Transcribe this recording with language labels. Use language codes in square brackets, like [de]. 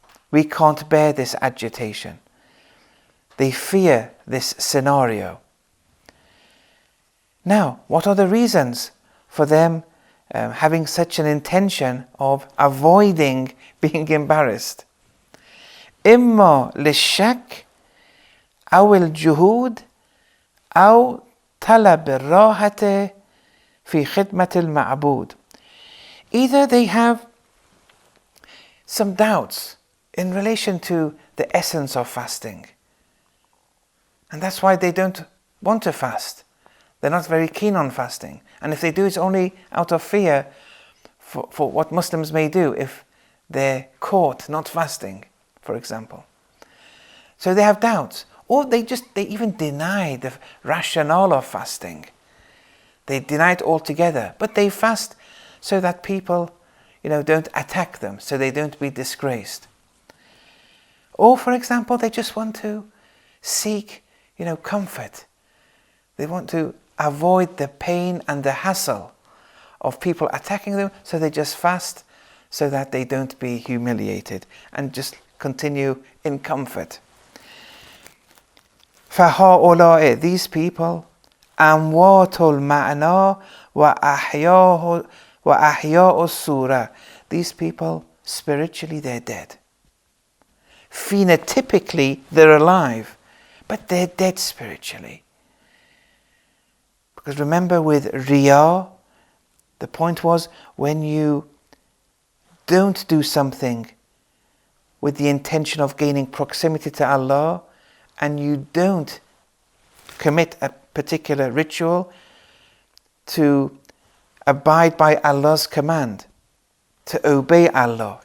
[en] We can't bear this agitation. They fear this scenario. Now, what are the reasons for them having such an intention of avoiding being embarrassed? [ar] إما للشك أو الجهود أو طلب الراحة في خدمة المعبود. [en] Either they have some doubts in relation to the essence of fasting, and that's why they don't want to fast. They're not very keen on fasting, and if they do, it's only out of fear for what Muslims may do if they're caught not fasting, for example. So they have doubts, or they even deny the rationale of fasting. They deny it altogether, but they fast so that people, don't attack them, so they don't be disgraced. Or, for example, they just want to seek, comfort. They want to avoid the pain and the hassle of people attacking them, so they just fast so that they don't be humiliated and just continue in comfort. [ar] فَهَؤُلَاءِ, [en] these people, [ar] أَمْوَاتُ الْمَعْنَى وَأَحْيَاءُ الصُّورَةِ. [en] These people, spiritually they're dead. Phenotypically they're alive, but they're dead spiritually. Because remember with Riya, the point was when you don't do something with the intention of gaining proximity to Allah, and you don't commit a particular ritual to abide by Allah's command, to obey Allah.